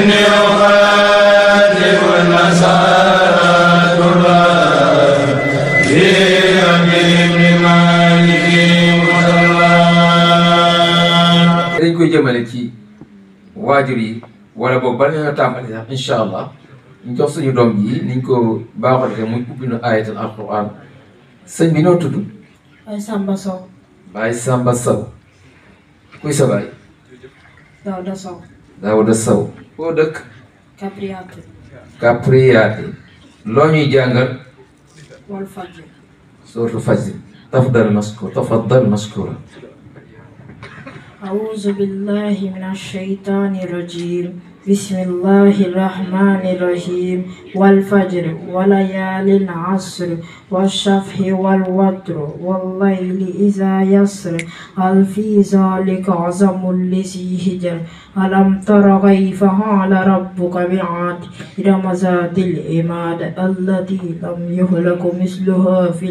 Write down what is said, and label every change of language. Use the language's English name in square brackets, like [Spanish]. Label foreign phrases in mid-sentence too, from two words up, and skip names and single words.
[Wolof] dañ koy jëmale ci waajur yi wala boobu bala ñoo tàmbali sax [Arabic] إن شاء الله [Wolof] ñu jox suñu doom ji niñ ko baaxoo defee muy ubbi nu [Arabic] آية القرآن [Wolof] sëñ bi noo tudd. Baye Samba Sow. Baye Samba Sow. kuy sa baay. Daouda Sow. Daouda Sow. foo dëkk. Capriate. Capriate. loo ñuy jàngal. [Arabic] والفجر. سورة الفجر. تفضل مشكورة. أعوذ بالله من الشيطان الرجيم بسم الله الرحمن الرحيم والفجر وليال العصر والشفع والوتر والليل إذا يسر هل في ذلك عظم لذي هجر ألم تر كيف فعل ربك بعاد إرم ذات العماد التي لم يهلك مثلها في